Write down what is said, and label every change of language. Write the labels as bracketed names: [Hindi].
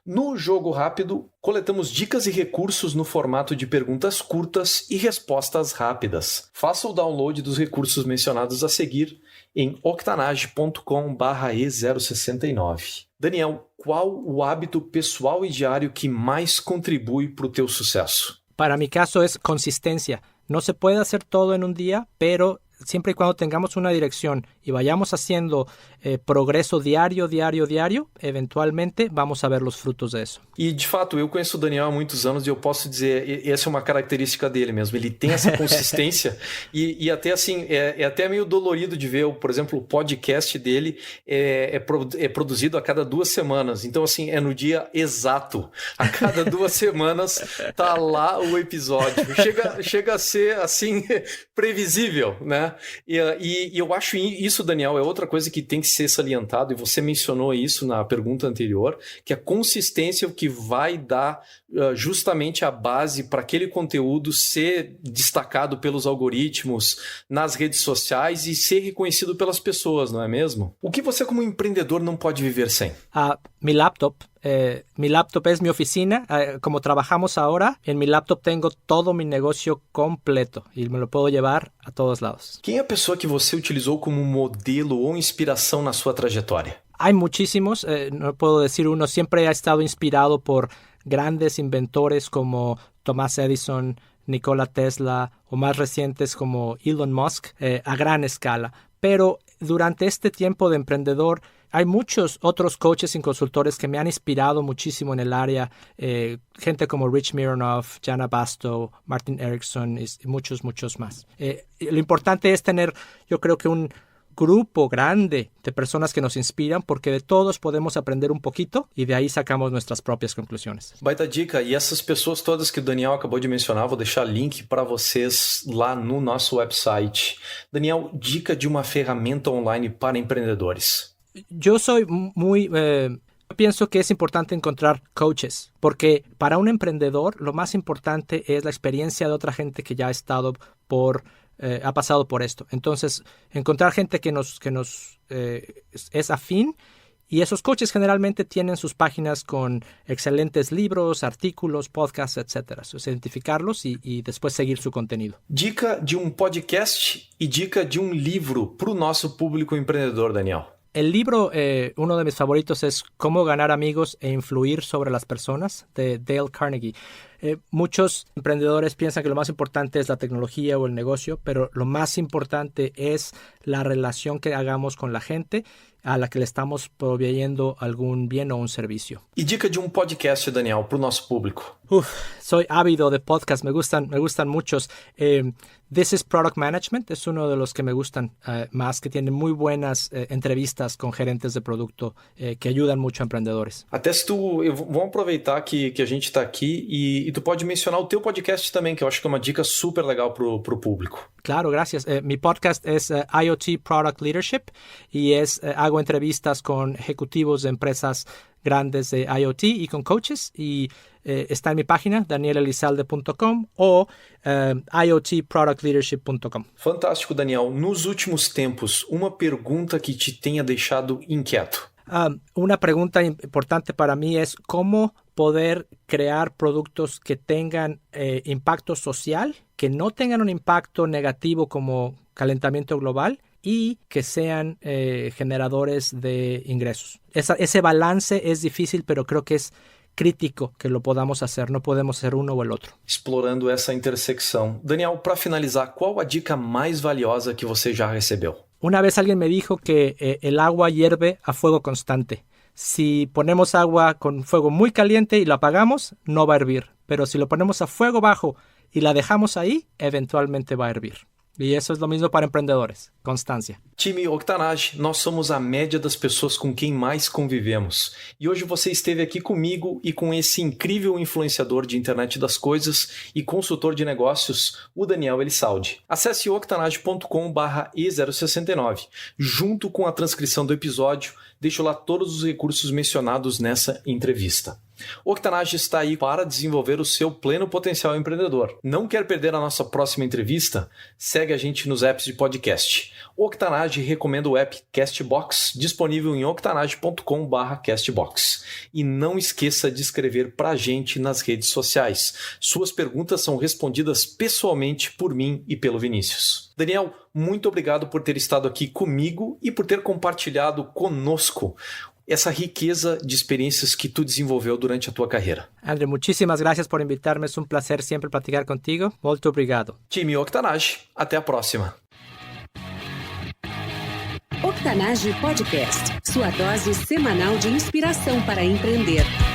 [Portuguese] No Jogo Rápido, coletamos dicas e recursos no formato de perguntas curtas e respostas rápidas. Faça o download dos recursos mencionados a seguir em octanage.com/e069. Daniel, qual o hábito pessoal e diário que mais contribui para o teu sucesso? [Spanish] Para mi caso es consistencia. No se puede hacer todo en un día, pero siempre y cuando tengamos una dirección y vayamos haciendo [Portuguese] progresso diário, [Spanish] eventualmente vamos a ver [Portuguese] os frutos disso. E de fato, eu conheço o Daniel há muitos anos e eu posso dizer, essa é uma característica dele mesmo, ele tem essa consistência e até assim, é até meio dolorido de ver, por exemplo, o podcast dele é produzido a cada 2 semanas, então assim, é no dia exato, a cada 2 semanas tá lá o episódio, chega a ser assim, previsível, né? E eu acho isso, Daniel, é outra coisa que tem que ser salientado, e você mencionou isso na pergunta anterior, que a consistência é o que vai dar justamente a base para aquele conteúdo ser destacado pelos algoritmos, nas redes sociais e ser reconhecido pelas pessoas, não é mesmo? O que você como empreendedor não pode viver sem? [Spanish] Mi laptop es mi oficina. Como trabajamos ahora, en mi laptop tengo todo mi negocio completo y me lo puedo llevar a todos lados. [Portuguese] Quem é a pessoa que você utilizou como modelo ou inspiração na sua trajetória? [Spanish] Hay muchísimos, no puedo decir uno, siempre he estado inspirado por grandes inventores como Thomas Edison, Nikola Tesla o más recientes como Elon Musk a gran escala. Pero durante este tiempo de emprendedor hay muchos otros coaches y consultores que me han inspirado muchísimo en el área. Gente como Rich Mironov, Jana Basto, Martin Erickson y muchos más. Lo importante es tener, yo creo que un grupo grande de personas que nos inspiram, porque de todos podemos aprender [Portuguese] um pouquinho e [Spanish] de aí sacamos [Portuguese] nossas próprias conclusões. Baita dica. E essas pessoas todas que o Daniel acabou de mencionar, vou deixar link para vocês lá no nosso website. Daniel, dica de uma ferramenta online para empreendedores. [Spanish] Yo soy muy... pienso que es importante encontrar coaches, porque para un emprendedor lo más importante es la experiencia de otra gente que ya ha estado ha pasado por esto. Entonces, encontrar gente que nos es afín, y esos coaches generalmente tienen sus páginas con excelentes libros, artículos, podcasts, etc. Identificarlos y después seguir su contenido. [Portuguese] Dica de um podcast e dica de um livro para o nosso público empreendedor, Daniel. [Spanish] El libro, uno de mis favoritos, es Cómo ganar amigos e influir sobre las personas, de Dale Carnegie. Muchos emprendedores piensan que lo más importante es la tecnología o el negocio, pero lo más importante es la relación que hagamos con la gente a la que le estamos proveyendo algún bien o un servicio. [Portuguese] E dica de um podcast, Daniel, para o nosso público. [Spanish] Soy ávido de podcasts, me gustan muchos. This is Product Management es uno de los que me gustan más, que tiene muy buenas entrevistas con gerentes de producto que ayudan mucho a empreendedores. [Portuguese] Até se vamos aproveitar que a gente está aqui e tu pode mencionar o teu podcast também, que eu acho que é uma dica super legal pro público. [Spanish] Claro, gracias. Mi podcast es IoT Product Leadership y hago entrevistas con ejecutivos de empresas grandes de IoT y con coaches, y está en mi página danielelizalde.com o iotproductleadership.com. [Portuguese] Fantástico, Daniel. Nos últimos tempos, uma pergunta que te tenha deixado inquieto. [Spanish] Una pregunta importante para mí es cómo poder crear productos que tengan impacto social, que no tengan un impacto negativo como calentamiento global y que sean generadores de ingresos. Ese balance es difícil, pero creo que es crítico que lo podamos hacer. No podemos ser uno o el otro. [Portuguese] Explorando essa intersecção. Daniel, para finalizar, qual a dica mais valiosa que você já recebeu? [Spanish] Una vez alguien me dijo que el agua hierve a fuego constante. Si ponemos agua con fuego muy caliente y la apagamos, no va a hervir. Pero si lo ponemos a fuego bajo y la dejamos ahí, eventualmente va a hervir. [Portuguese] E isso é o mesmo para empreendedores. Constância. Time Octanage, nós somos a média das pessoas com quem mais convivemos. E hoje você esteve aqui comigo e com esse incrível influenciador de internet das coisas e consultor de negócios, o Daniel Elizalde. Acesse octanage.com/E069. Junto com a transcrição do episódio, deixo lá todos os recursos mencionados nessa entrevista. O Octanage está aí para desenvolver o seu pleno potencial empreendedor. Não quer perder a nossa próxima entrevista? Segue a gente nos apps de podcast. O Octanage recomenda o app Castbox, disponível em octanage.com/castbox. E não esqueça de escrever para a gente nas redes sociais. Suas perguntas são respondidas pessoalmente por mim e pelo Vinícius. Daniel, muito obrigado por ter estado aqui comigo e por ter compartilhado conosco essa riqueza de experiências que tu desenvolveu durante a tua carreira. [Spanish] André, muchísimas gracias por invitarme. Es un placer siempre platicar contigo. [Portuguese] Muito obrigado. Time Octanage, até a próxima. Octanage Podcast, sua dose semanal de inspiração para empreender.